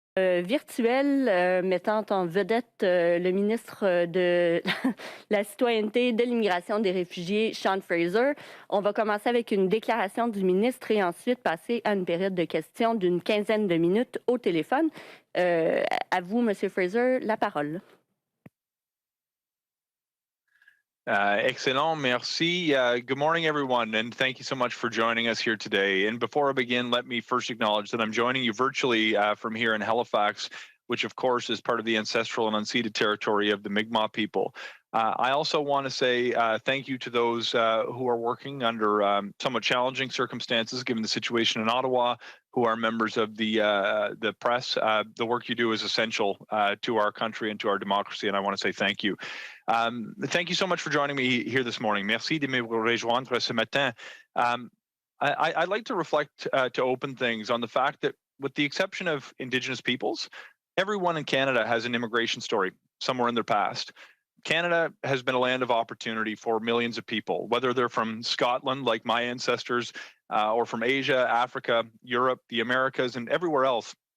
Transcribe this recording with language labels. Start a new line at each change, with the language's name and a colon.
French: Virtuel, mettant en vedette le ministre de la Citoyenneté, de l'Immigration, des Réfugiés, Sean Fraser. On va commencer avec une déclaration du ministre et ensuite passer à une période de questions d'une quinzaine de minutes au téléphone. À vous, Monsieur Fraser, la parole. Excellent, merci.
English: Good morning, everyone, and thank you so much for joining us here today. And before I begin, let me first acknowledge that I'm joining you virtually from here in Halifax, which of course is part of the ancestral and unceded territory of the Mi'kmaq people. I also want to say thank you to those who are working under somewhat challenging circumstances, given the situation in Ottawa, who are members of the press. The work you do is essential to our country and to our democracy, and I want to say thank you. Thank you so much for joining me here this morning.
French: Merci de me rejoindre ce matin.
English: I'd like to reflect to open things on the fact that, with the exception of Indigenous peoples, everyone in Canada has an immigration story somewhere in their past. Canada has been a land of opportunity for millions of people, whether they're from Scotland, like my ancestors, or from Asia, Africa, Europe, the Americas, and everywhere else.